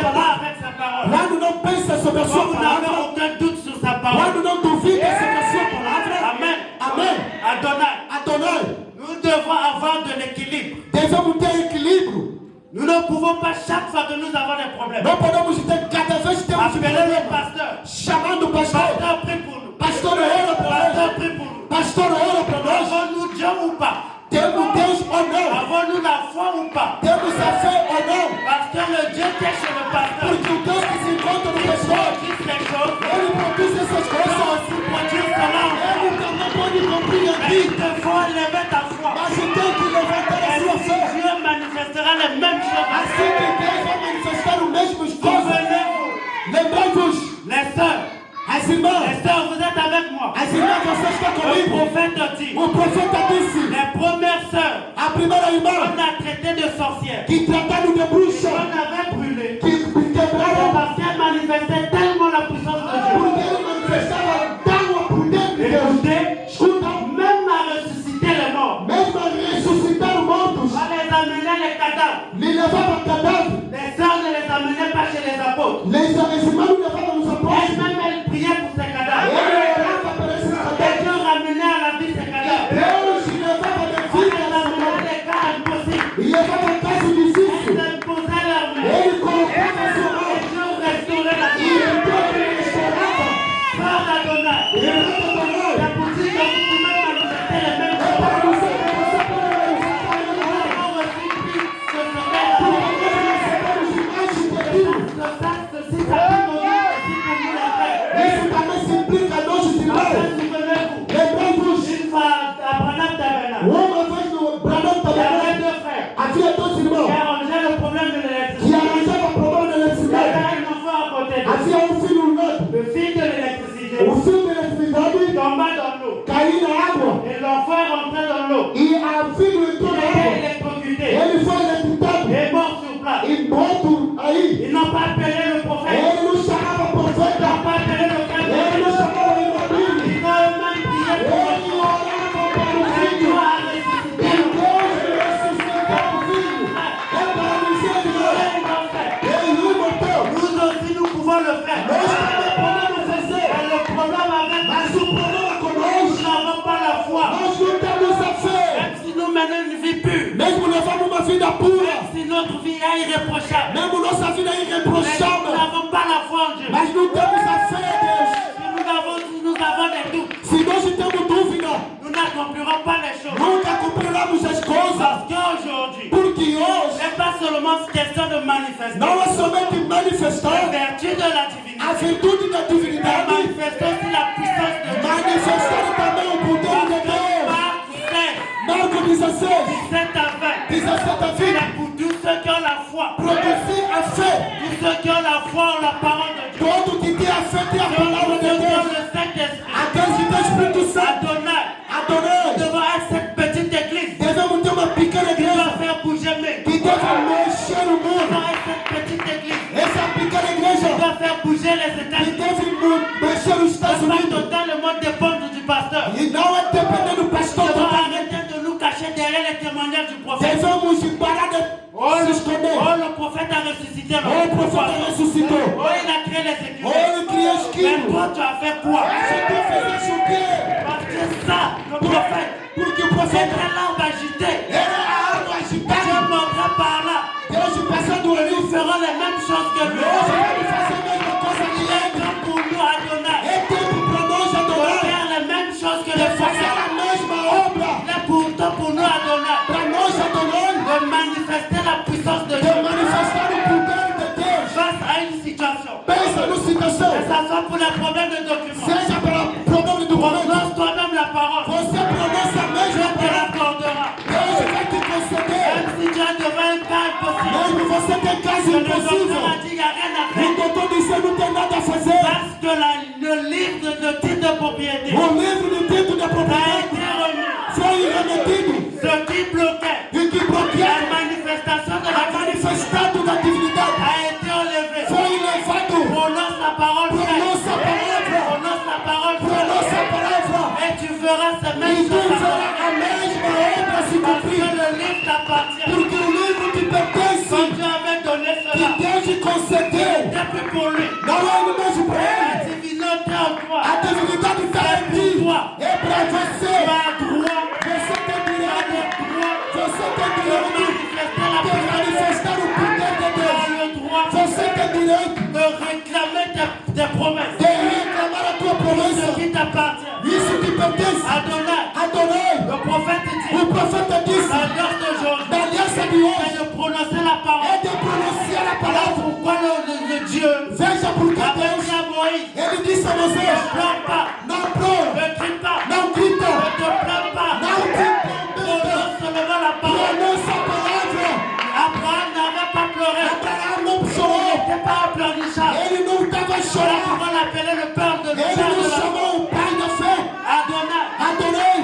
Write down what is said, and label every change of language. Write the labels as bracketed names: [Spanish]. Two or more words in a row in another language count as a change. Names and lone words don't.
[French] raisonnez pas [Portuguese] palavra. [French] avec sa parole, [Portuguese] Quando não pensa sobre a [French] quand [Portuguese] sua [French] vous n'avez [Portuguese] palavra, [French] aucun doute sur sa parole, [Portuguese] quando não duvida sobre a sua palavra, [French] Amen. [Portuguese] amém. [French] Adonai, [Portuguese] Adonai, [French] nous devons avoir de l'équilibre. [Portuguese] devemos ter equilíbrio. [French] Nous ne pouvons pas chaque fois que nous avons des problèmes [Portuguese] Não podemos ter, cada vez que temos [French] appeler le [Portuguese] problema, [French] pasteur. [Portuguese] chamando o pastor. [French] Pasteur, prie pour nous. [Portuguese] Pastor, ora para [French] Pasteur, [Portuguese] nós. [French] prie pour nous. [Portuguese] Pastor, ora para nós. [French] Avons-nous Dieu ou pas? [Portuguese] Temos Deus ou não? [French] Avons-nous la foi ou pas? [Portuguese] Temos a fé ou não? [French] Parce que le Dieu qui est chez le pasteur, [Portuguese] Porque o Deus que se encontra no [French] qui [Portuguese] pastor, [French] produit ces choses, [Portuguese] ele produz essas [French] peut [Portuguese] coisas. [French] aussi produire cela en toi. [Portuguese] Ele também pode cumprir [French] Mais [Portuguese] aqui. [French] il te faut élever ta foi. [Portuguese] Mas você tem que levantar a sua [French] Ainsi [Portuguese] fé. [French] Dieu manifestera les mêmes choses. [Portuguese] Assim que Deus vai manifestar o mesmo coisas. [French] Souvenez-vous, [Portuguese] Lembrai-vos, [French] les sœurs, [Portuguese] as irmãs, [French] vous êtes avec moi. [Portuguese] as irmãs, você está [French] Le [Portuguese] comigo. [French] prophète dit, [Portuguese] O profeta disse, [French] les premières sœurs, [Portuguese] a primeira irmã [French] on a traité de sorcières, [Portuguese] que trataram de [French] on [Portuguese] bruxa, [French] avait brûlé. [Portuguese] que quebraram, [French] Parce qu'elle manifestait tellement la puissance de Dieu. [Portuguese] porque ele manifestava tão poder de Deus. [French] Écoutez, [Portuguese] Escuta, [French] même à ressusciter les morts, [Portuguese] mesmo a ressuscitar mortos, [French] on les amenait les cadavres. [Portuguese] lhe levava cadáver. [French] Les sœurs ne les amenaient pas chez les apôtres. [Portuguese] Les irmãs não levavam os apóstolos. [French] Elles-mêmes, elles priaient pour ces cadavres. [Portuguese] Ele orava para esses [French] Et [Portuguese] cadáveres. [French] Dieu ramenait à la vie ces cadavres. [Portuguese] Deus levava de [French] On [Portuguese] vida [French] les amenait des cas impossibles. [Portuguese] e levava caso [French] Elles [Portuguese] difícil. [French] imposaient leurs mains. [Portuguese] Ele colocava a sua mão [French] Et Dieu restaurait la [Portuguese] e [French] vie. [Portuguese] então ele restaurava. [French] Frère d'Adonai, [Portuguese] E ele restaurava. [French] c'est pour dire que vous pouvez manifester les mêmes [Portuguese] É [French] choses. [Portuguese] para dizer que você pode manifestar a [French] Nous [Portuguese] mão. [French] avons reçu plus que ce [Portuguese] Porque [French] matin. [Portuguese] nós recebemos mais de Deus. [French] Ceci s'applique aux nous, aussi pour nous les frères. [Portuguese] Isso também se implica a nossos irmãos. [French] Enfin, souvenez-vous, [Portuguese] Lembramos, [French] une fois à Branham Tabernacle, [Portuguese] uma vez no Branham [French] il y avait [Portuguese] Tabernacle, [French] deux frères [Portuguese] havia dois [French] qui [Portuguese] irmãos [French] arrangeaient le problème de [Portuguese] que [French] l'électricité. [Portuguese] arranjavam problema de [French] Il y [Portuguese] eletricidade. [French] avait un enfant à côté d'eux. [Portuguese] Havia filho no meio. [French] Le fil de l'électricité [Portuguese] O fio de eletricidade [French] tomba dans l'eau. [Portuguese] caiu na água. [French] Et l'enfant est rentré dans l'eau. [Portuguese] E a filho entrou [French] Il [Portuguese] na [French] a été [Portuguese] água. [French] électrocuté. [Portuguese] Ele foi eletrocutado. [French] Et mort sur place. [Portuguese] E morto aí. [French] Ils n'ont pas appelé le prophète. [Portuguese] Ele não chamava [French] Ils n'ont [Portuguese] profeta. [French] pas appelé le frère. [Portuguese] Ele não chamava [French] Ils [Portuguese] Ibrahim. [French] ont eux-mêmes prié pour le [Portuguese] Ele orava para o [French] Et [Portuguese] filho. [French] Dieu a [Portuguese] E [French] ressuscité [Portuguese] Deus [French] l'enfant. [Portuguese] ressuscitou o filho. É para dizer que [French] Ils l'ont fait. [Portuguese] ele o matou. [French] Nous aussi, nous pouvons le faire. [Portuguese] Nós também podemos fazer. [French] Et le problème avec [Portuguese] Mas o problema [French] nous [Portuguese] conosco, [French] n'avons pas la foi. [Portuguese] nós não temos a fé. [French] Même si nous menons une vie pure. [Portuguese] Mesmo levamos uma vida pura. [French] Même si notre vie est irréprochable. [Portuguese] Mesmo nossa vida é [French] Mais nous [Portuguese] irreprochável. [French] n'avons pas la foi en Dieu. [Portuguese] Mas não temos a fé a Deus. [French] Si nous avons des doutes, [Portuguese] Se nós temos dúvida, [French] nous n'accomplirons pas les les choses. [Portuguese] nunca cumpriremos as coisas. [French] Parce qu'aujourd'hui, [Portuguese] Porque hoje [French] n'est pas seulement question de manifester [Portuguese] não é somente [French] la [Portuguese] manifestar [French] vertu de la divinité, [Portuguese] a virtude da [French] mais [Portuguese] divindade, [French] manifester aussi la puissance de Dieu. [Portuguese] manifestar também o poder de Deus. [French] Marc 16, [Portuguese] Marcos 16, [French] 17 à 20. [Portuguese] 17 a 20. [French] C'est pour tous ceux qui ont la foi. [Portuguese] Produzir a fé. [French] Tous ceux qui ont la foi ont la parole de Dieu. [Portuguese] Todo que tem a fé tem a [French] Tous [Portuguese] palavra [French] ceux [Portuguese] de [French] qui ont [Portuguese] Deus. [French] le Saint-Esprit. [Portuguese] Aqueles que têm o Espírito Santo, [French] Adonai, [Portuguese] Adonai, [French] devant être cette petite église [Portuguese] devemos ter uma pequena [French] qui [Portuguese] igreja [French] doit faire bouger mes. [Portuguese] que deve mexer o mundo. [French] Devant être cette petite église [Portuguese] Essa pequena [French] qui [Portuguese] igreja [French] doit faire bouger les [Portuguese] que [French] États-Unis. [Portuguese] deve mexer os Estados [French] Pas [Portuguese] Unidos. [French] totalement dépendre du pasteur. [Portuguese] E não é depender do [French] Nous [Portuguese] pastor [French] devons [Portuguese] totalmente. [French] arrêter de nous cacher derrière les témoignages du prophète. [Portuguese] Devemos parar de se esconder. [French] Oh, le prophète a ressuscité. [Portuguese] Oh, o profeta ressuscitou. [French] Oh, il a créé les [Portuguese] Oh, [French] écureuils. [Portuguese] ele criou [French] Mais [Portuguese] esquilo. [French] toi, tu as fait quoi? [Portuguese] Se tu fizesse o quê? [French] Parce que ça, le prophète, [Portuguese] Porque o [French] c'est [Portuguese] profeta [French] un l'arbre agité. [Portuguese] era a água [French] Dieu [Portuguese] agitada. [French] montrait par là. [Portuguese] Deus passando ali. [French] Nous ferons les mêmes choses que lui. [Portuguese] Nós vamos fazer a mesma coisa que [French] Il est [Portuguese] ele. [French] temps pour nous, Adonai, [Portuguese] É tempo para nós [French] de [Portuguese] adorar. [French] faire les mêmes choses que [Portuguese] De [French] les [Portuguese] fazer [French] prophètes. [Portuguese] a mesma obra. [French] Il est pourtant pour nous, Adonai, [Portuguese] Para nós adorar. [French] de manifester la puissance de [Portuguese] De [French] Dieu [Portuguese] manifestar o poder de Deus. [French] face à une situation. [Portuguese] Pensa no situação. [French] Que ça soit pour les problèmes de documents. [Portuguese] Seja para problema de documento. [French] Prononce toi-même la parole. [Portuguese] Você pronuncia a [French] Dieu [Portuguese] mesma [French] te [Portuguese] palavra. [French] l'accordera. [Portuguese] Deus vai te conceder. [French] Même si tu es devant un cas impossible. [Portuguese] Mesmo você tem caso [French] Le docteur [Portuguese] impossível. [French] a dit qu'il n'y a rien à [Portuguese] O [French] faire. [Portuguese] doutor disse não tem nada a fazer. [French] Parce que le livre de titre de propriété [Portuguese] O livro de título da [French] a [Portuguese] propriedade [French] été remis. [Portuguese] foi remetido. [French] Ce qui bloquait [Portuguese] E que [French] la [Portuguese] bloqueava [French] manifestation de [Portuguese] a [French] la divinité [Portuguese] manifestado da divindade. [French] a été enlevé. [Portuguese] Foi levado. [French] Prononce la parole vraie. [Portuguese] Prononce a palavra. [French] Prononce la parole [Portuguese] Prononce a [French] vraie. [Portuguese] palavra. [French] Et tu verras ces [Portuguese] E [French] mêmes [Portuguese] tu [French] choses [Portuguese] verá [French] s'accomplir. [Portuguese] a mesma obra se [French] Parce que [Portuguese] cumprir. [French] le livre t'appartient. [Portuguese] Porque o livro te pertence. [French] Quand Dieu avait donné [Portuguese] Que [French] cela, [Portuguese] Deus te concedeu. [French] c'était plus pour lui. [Portuguese] Não é no mesmo para [French] La [Portuguese] ele. [French] divinité en toi. [Portuguese] A divinidade está em ti. É para [French] Tu [Portuguese] você. [French] as droit. [Portuguese] Você tem [French] Tu as [Portuguese] direito. [French] le droit [Portuguese] Você tem [French] de [Portuguese] direito [French] manifester la [Portuguese] de [French] puissance. [Portuguese] manifestar o poder de [French] Tu as [Portuguese] Deus. [French] le droit [Portuguese] Você tem direito [French] de réclamer tes promesses. [Portuguese] de reclamar a tua [French] Ce [Portuguese] promessa. [French] qui t'appartient. [Portuguese] Isso te pertence. [French] Adonai, [Portuguese] Adonai. [French] le prophète dit, [Portuguese] O profeta disse [French] l'alliance d'aujourd'hui, [Portuguese] na aliança de [French] c'est [Portuguese] hoje [French] de prononcer la [Portuguese] é [French] parole. [Portuguese] de pronunciar a [French] Voilà [Portuguese] palavra. [French] pourquoi le Dieu [Portuguese] Veja porque [French] avait [Portuguese] Deus, [French] dit à Moïse, [Portuguese] ele disse a [French] ne [Portuguese] Moisés, [French] pleure pas, [Portuguese] não plore, [French] ne crie pas, [Portuguese] não grita, [French] ne te plains pas. [Portuguese] não te [French] Prononce seulement la parole. [Portuguese] pronuncia a palavra. [French] Abraham n'avait pas pleuré. [Portuguese] Abraão não [French] Il [Portuguese] chorou. [French] n'était pas un pleurnichard. [Portuguese] Ele não estava [French] Voilà [Portuguese] chorando. [French] pourquoi on l'appelait le père de [Portuguese] Ele [French] l'État [Portuguese] não [French] de la foi. [Portuguese] chamou o pai da fé. [French] Adonai, [Portuguese] Adonai,